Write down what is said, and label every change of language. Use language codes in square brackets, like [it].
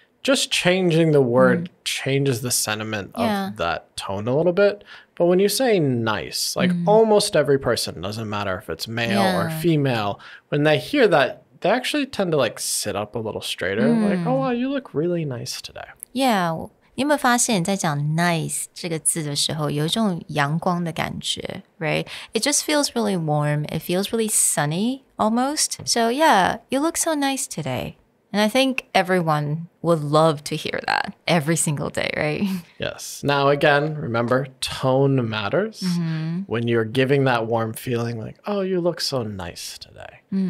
[en] Just changing the word changes the sentiment of that tone a little bit. But when you say nice, like almost every person, doesn't matter if it's male or female, when they hear that, they actually tend to like sit up a little straighter. Like, oh, wow, you look really nice today. Yeah. [zh] 你有没有发现你在讲 nice 这个字的时候有一种阳光的感觉 right? [en] It just feels really warm. It feels really sunny almost. So yeah, you look so nice today. And I think everyone would love to hear that every single day, right? Yes. Now, again, remember, tone matters. When you're giving that warm feeling like, oh, you look so nice today.